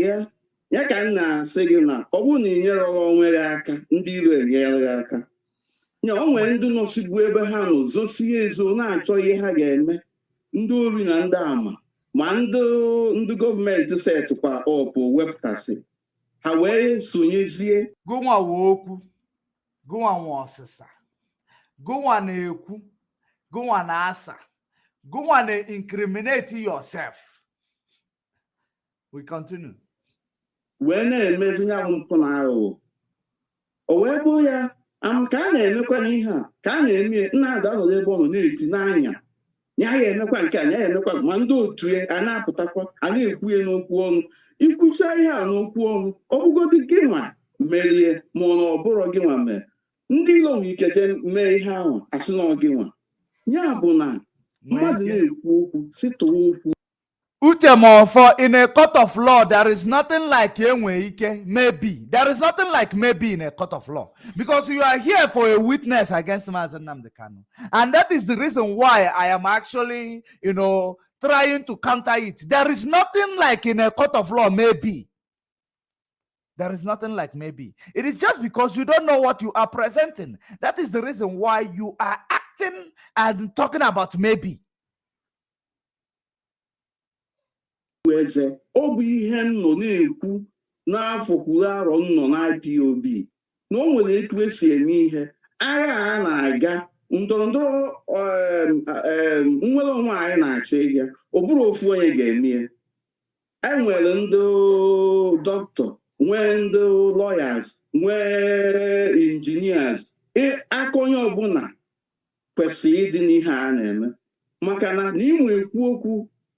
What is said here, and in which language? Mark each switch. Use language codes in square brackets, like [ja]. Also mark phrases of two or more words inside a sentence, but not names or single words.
[ig] ya ka m na-asị gị na ọ bụ na inyere onwe gị aka ndị iro enyere gị aka nya o nwere ndị nọsigbu ebe ha nọ zosie ezo na-achọ ihe ha ga-eme ndị ori na ndị ama ma ndị gọọmenti setịkwa ọpụ wepụtasị ha wee sonyezie gụnwa wee okwu gụnwa nwe ọsịsa gụnwa na-ekwu gụnwa na-asa gụnwa na- [en] incriminate yourself. We continue. [ig] Wee na-emezi ya mpụ na aghụghọ o wee bụ ya ka a na-emekwa n'ihe a ka a na-eme Nnamdi anọdụ ebe ọ nọ na-eti n'anya ya ya emekwa nke a ya emekwa ma ndị otu a na-apụtakwa a na-ekwu ya n'okwu ọnụ ikwucha ihe a n'okwu ọnụ ọ bụgodị gị nwa merie ma ọ na ọ bụrụ gị nwa mere ndị ilo nwere ike jee mee ihe ahụ asị na ọ gị nwa ya bụ na mmadụ na-ekwu okwu si tụwa okwu. [en] Uchemofo, in a court of law, there is nothing like maybe. There is nothing like maybe in a court of law. Because you are here for a witness against Mazen Nnamdi Kanu. And that is the reason why I am actually, trying to counter it. There is nothing like in a court of law, maybe. There is nothing like maybe. It is just because you don't know what you are presenting. That is the reason why you are acting and talking about maybe. [ig] Eze ọ bụ ihe m nọ na-ekwu n'afọ kwuru arọ m nọ na IPOB na o nwere etu esi eme ihe agha a na-aga ndọrọndọrọ nnwere onwe anyị na-achọ ịga ọ bụrụ ofu onye ga-eme ya enwere ndị dọkịta nwee ndị lawyers nwee engineers aka onye ọbụla kwesịrị ịdị n'ihe a na-eme maka na ịnwe ekwu okwu